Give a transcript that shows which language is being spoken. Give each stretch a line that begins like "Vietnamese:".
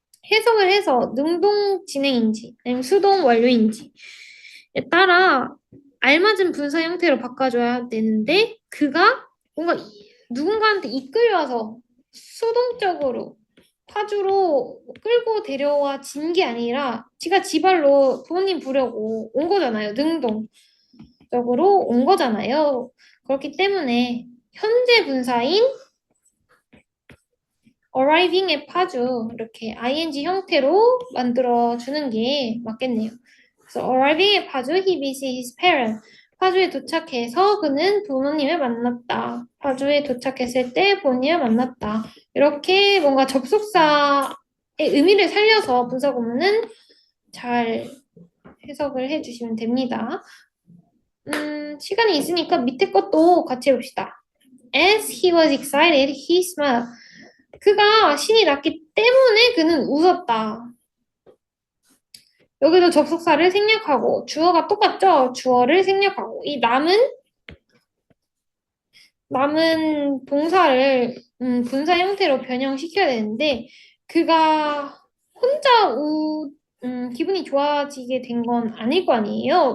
Korean: 해석을 해서 능동 진행인지 아니면 수동 완료인지에 따라 알맞은 분사 형태로 바꿔줘야 되는데 그가 뭔가 누군가한테 이끌려서 수동적으로 파주로 끌고 데려와 진 게 아니라 지가 지발로 부모님 부려고 온 거잖아요. 능동적으로 온 거잖아요. 그렇기 때문에 현재 분사인
English: arriving at
Korean: 파주 이렇게 ing 형태로 만들어 주는 게 맞겠네요.
English: 그래서 arriving at 파주, he visited his parents.
Korean: 파주에 도착해서 그는 부모님을 만났다. 파주에 도착했을 때 부모님을 만났다. 이렇게 뭔가 접속사의 의미를 살려서 분사 구문은 잘 해석을 해주시면 됩니다. 시간이 있으니까 밑에 것도 같이 해봅시다.
English: As he was excited, he smiled.
Korean: 그가 신이 났기 때문에 그는 웃었다. 여기도 접속사를 생략하고 주어가 똑같죠? 주어를 생략하고 이 남은 동사를 분사 형태로 변형시켜야 되는데 그가 혼자 기분이 좋아지게 된 건 아닐 거 아니에요?